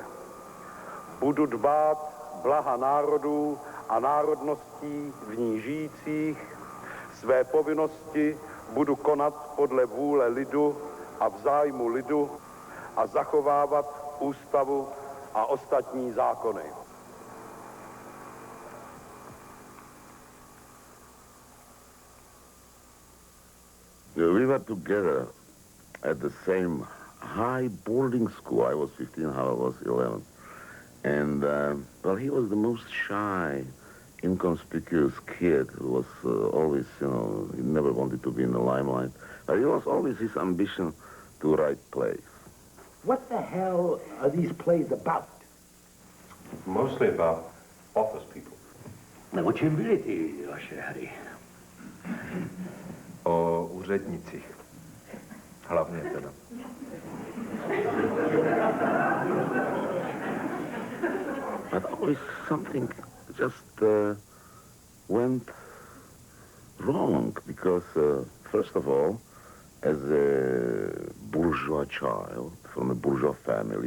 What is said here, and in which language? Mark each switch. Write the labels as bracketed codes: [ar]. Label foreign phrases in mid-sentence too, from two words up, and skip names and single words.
[cs] Budu dbát blaha národů a národností v ní žijících, své povinnosti budu konat podle vůle lidu a v zájmu lidu a zachovávat ústavu a ostatní zákony. [en] We were together at the same high boarding school. I was 15, Havel was 11. And, well, he was the most shy, inconspicuous kid who was always, he never wanted to be in the limelight. But it was always his ambition to write plays. What the hell are these plays about? Mostly about office people. [cs] No, o čem byly ty vaše hry? O úřednicích. Hlavně teda. [en] But always something just went wrong because, first of all, as a bourgeois child from a bourgeois family.